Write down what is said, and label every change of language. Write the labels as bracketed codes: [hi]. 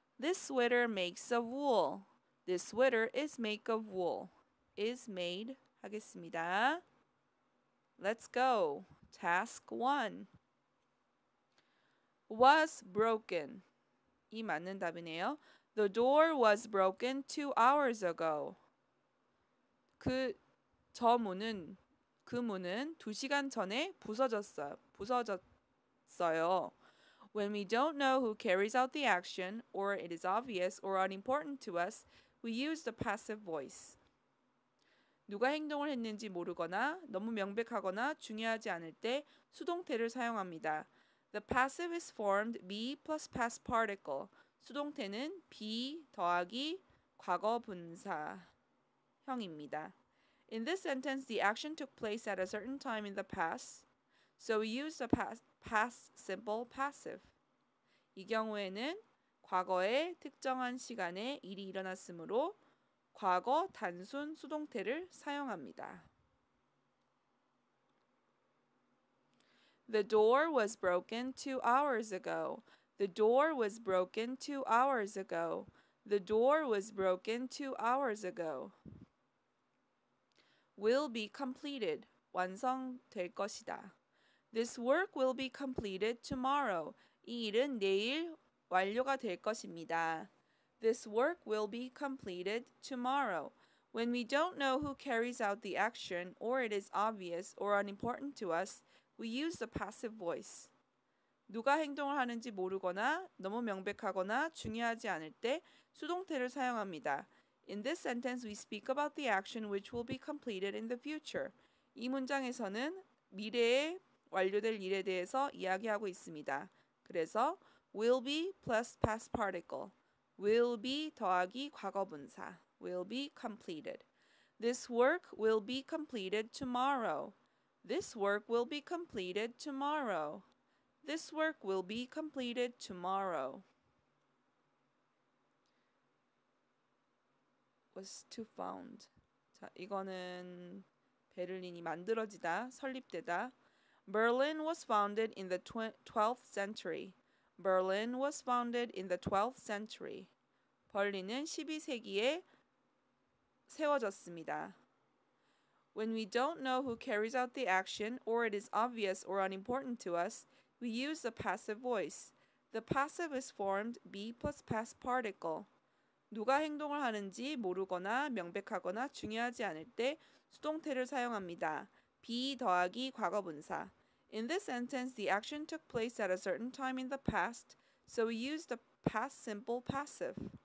[en] This sweater makes of wool. This sweater is made of wool. Is made [ko] 하겠습니다. [en] Let's go. Task 1. Was broken. [ko] 이 맞는 답이네요. [en] The door was broken 2 hours ago. [ko] 그 문은 2시간 전에 부서졌어요. [en] When we don't know who carries out the action, or it is obvious or unimportant to us, we use the passive voice. [ko] 누가 행동을 했는지 모르거나 너무 명백하거나 중요하지 않을 때 수동태를 사용합니다. [en] The passive is formed be plus past particle. [ko] 수동태는 be 더하기 과거 분사. 형입니다. [en] In this sentence, the action took place at a certain time in the past, so we use the past simple passive. [ko] 이 경우에는 과거의 특정한 시간에 일이 일어났으므로 과거 단순 수동태를 사용합니다. [en] The door was broken 2 hours ago. The door was broken 2 hours ago. The door was broken 2 hours ago. Will be completed. [ko] 완성될 것이다. [en] This work will be completed tomorrow. [ko] 이 일은 내일 완료가 될 것입니다. [en] This work will be completed tomorrow. When we don't know who carries out the action or it is obvious or unimportant to us, we use the passive voice. [ko] 누가 행동을 하는지 모르거나 너무 명백하거나 중요하지 않을 때 수동태를 사용합니다. [en] In this sentence, we speak about the action which will be completed in the future. [ko] 이 문장에서는 미래에 완료될 일에 대해서 이야기하고 있습니다. 그래서 [en] will be plus past particle. will be [ko] 더하기 과거분사. [en] will be completed. This work will be completed tomorrow. This work will be completed tomorrow. This work will be completed tomorrow. was to found. [ko] 자, 이거는 베를린이 만들어지다, 설립되다. [en] Berlin was founded in the 12th century. Berlin was founded in the 12th century. [ko] 벌린은 12세기에 세워졌습니다. [en] When we don't know who carries out the action or it is obvious or unimportant to us, we use the passive voice. The passive is formed be plus past particle. [ko] 누가 행동을 하는지 모르거나 명백하거나 중요하지 않을 때 수동태를 사용합니다. be 더하기 과거분사. [en] In this sentence, the action took place at a certain time in the past, so we use the past simple passive.